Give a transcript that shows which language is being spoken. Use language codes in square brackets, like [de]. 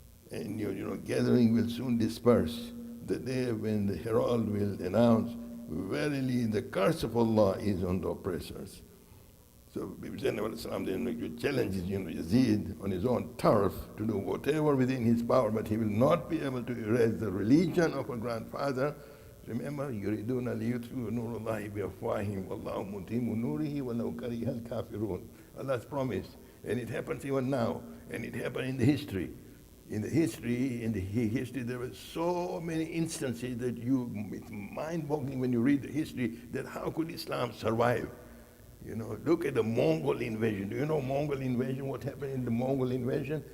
[en] And your gathering will soon disperse. The day when the herald will announce, verily the curse of Allah is on the oppressors. So Bibi Zainab al-Islam then challenges Yazid on his own turf to do whatever within his power, but he will not be able to erase the religion of a grandfather. [ar] Remember, يُرِيدُونَ لِيُطْفِئُوا نُورَ اللَّهِ بِأَفْوَاهِهِمْ وَاللَّهُ مُتِمُّ نُورِهِ وَلَوْ كَرِهَ الْكَافِرُونَ. [en] Allah's promise. And it happens even now. And it happened in the history. In the history, there were so many instances that it's mind-boggling when you read the history, that how could Islam survive? Look at the Mongol invasion. Do you know Mongol invasion? What happened in the Mongol invasion?